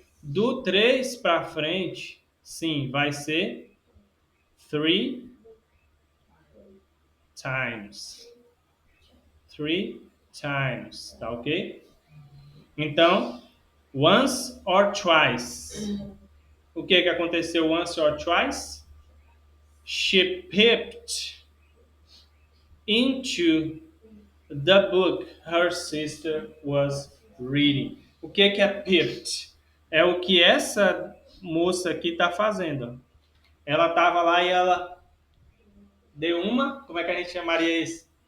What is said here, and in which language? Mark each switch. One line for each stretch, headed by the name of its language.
Portuguese: Do 3 para frente, sim, vai ser
English: three times. Three times,
Portuguese: tá ok? Então,
English: once or twice.
Portuguese: O que aconteceu
English: once or twice? She peeped into the book her sister was reading.
Portuguese: O que é peeped? É o que essa moça aqui está fazendo. Ela estava lá e ela deu uma... Como é que a gente chamaria isso?